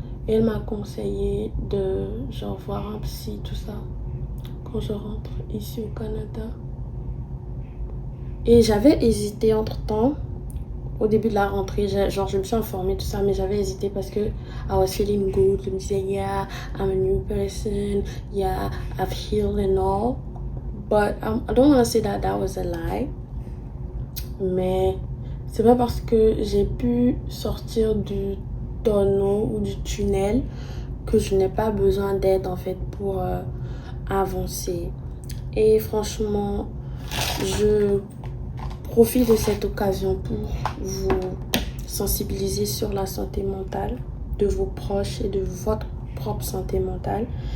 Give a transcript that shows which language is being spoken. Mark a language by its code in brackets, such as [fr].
[fr] Et elle m'a conseillé de genre voir un psy, tout ça, quand je rentre ici au Canada. Et j'avais hésité entre-temps, au début de la rentrée, genre je me suis informée, tout ça, mais j'avais hésité parce que [en] I was feeling good. [fr] Je me disais, [en] yeah, I'm a new person, yeah, I've healed and all. But I don't want to say that was a lie. [fr] Mais c'est pas parce que j'ai pu sortir du tonneau ou du tunnel que je n'ai pas besoin d'aide en fait pour avancer. Et franchement, je profite de cette occasion pour vous sensibiliser sur la santé mentale de vos proches et de votre propre santé mentale.